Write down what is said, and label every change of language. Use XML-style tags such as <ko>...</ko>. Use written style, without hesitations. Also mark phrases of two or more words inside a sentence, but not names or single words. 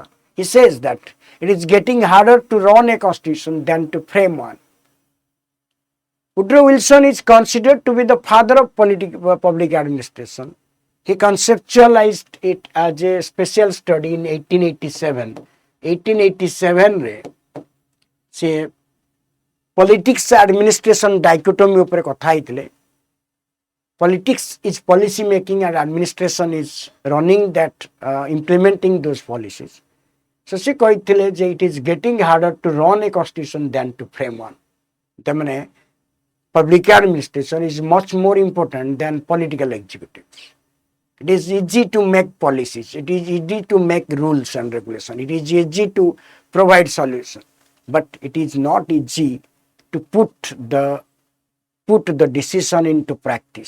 <en>He says that it is getting harder to run a constitution than to frame one. Woodrow Wilson is considered to be the father of public administration. He conceptualized it as a special study in 1887.</en> <or>1887 ରେ ସେ</or> <en>politics administration dichotomy</en> <or>ଉପର କଥା ହିତଲେ.</or> <en>Politics is policy making and administration is running that, implementing those policies. So she</en> <or>କହିଥିଲେ ଜେ</or> <en>it is getting harder to run a constitution than to frame one. तमने public administration is much more important than political executives. It is easy to make policies. It is easy to make rules and regulations. It is easy to provide solutions. But it is not easy to put the decision into practice.</en>